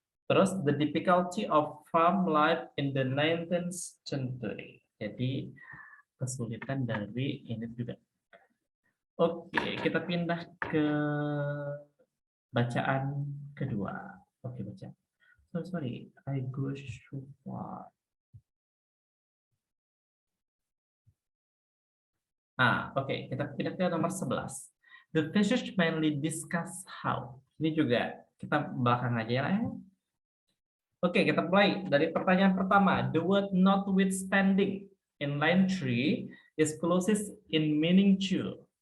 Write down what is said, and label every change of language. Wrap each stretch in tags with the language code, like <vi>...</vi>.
<id>Terus</id> <en>the difficulty of farm life in the 19th century.</en> <id>Jadi kesulitan dari ini juga. Oke, kita pindah ke bacaan kedua. Oke, baca.</id> <en>Sorry, I go so far.</en> <id>Oke, kita pindah ke nomor 11.</id> <en>The passage mainly discuss how.</en> <id>Ini juga kita belakang aja ya. Oke, kita mulai dari pertanyaan pertama.</id> <en>The word notwithstanding in line 3 is closest in meaning to.</en>